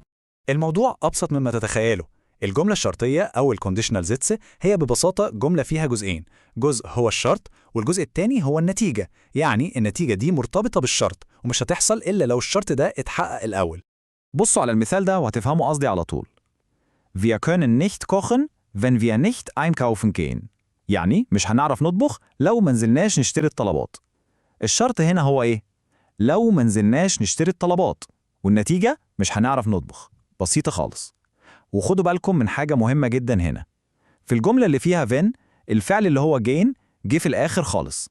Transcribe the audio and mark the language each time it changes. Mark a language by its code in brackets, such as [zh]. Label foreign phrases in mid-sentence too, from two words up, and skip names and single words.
[ar] الموضوع أبسط مما تتخيله. الجملة الشرطية أو [de] Konditionalsätze [ar] هي ببساطة جملة فيها جزئين، جزء هو الشرط والجزء التاني هو النتيجة. يعني النتيجة دي مرتبطة بالشرط ومش هتحصل إلا لو الشرط ده اتحقق الأول. بصوا على المثال ده وهتفهموا قصدي على طول. [de] Wir können nicht kochen, wenn wir nicht einkaufen gehen. [ar] يعني مش هنعرف نطبخ لو منزلناش نشتري الطلبات. الشرط هنا هو إيه؟ لو منزلناش نشتري الطلبات، والنتيجة مش هنعرف نطبخ. بسيطة خالص. وخدوا بالكم من حاجة مهمة جدا هنا. في الجملة اللي فيها فين، الفعل اللي هو جين جه في الآخر خالص.